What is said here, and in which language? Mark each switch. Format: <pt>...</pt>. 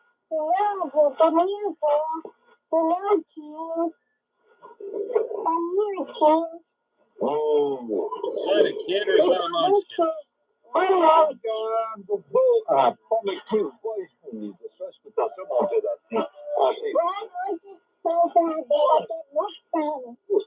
<pt>Eu vou pra minha avó, pro meu tio, pra minha tia.</pt> <en>Is that a kid or is that a munchkin?</en> <pt>Obrigado. Ah, como que voz bonita. Só escutar só um pedacinho. Achei. Boa noite, salvadeira, tô gostando.</pt>